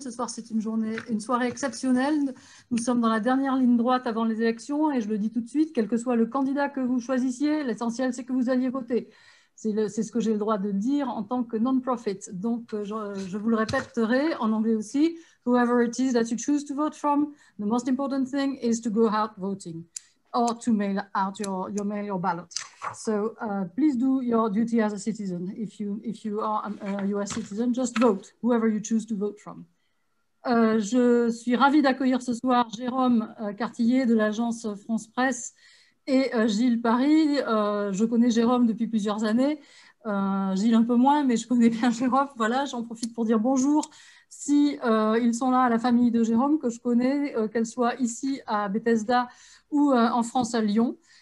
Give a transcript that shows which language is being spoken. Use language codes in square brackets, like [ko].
[fr] Ce soir, c'est une soirée exceptionnelle. Nous sommes dans la dernière ligne droite avant les élections et je le dis tout de suite, quel que soit le candidat que vous choisissiez, l'essentiel, c'est que vous alliez voter. C'est ce que j'ai le droit de dire en tant que non-profit. Donc, je vous le répéterai en anglais aussi. [en] Whoever it is that you choose to vote from, the most important thing is to go out voting or to mail out your ballot. So please do your duty as a citizen. If you are a US citizen, just vote, whoever you choose to vote from. [fr] Je suis ravie d'accueillir ce soir Jérôme Cartillier de l'agence France Presse et Gilles Paris. Je connais Jérôme depuis plusieurs années, Gilles un peu moins, mais je connais bien Jérôme. Voilà, j'en profite pour dire bonjour. Si ils sont là à la famille de Jérôme, que je connais, qu'elle soit ici à Bethesda ou en France à Lyon.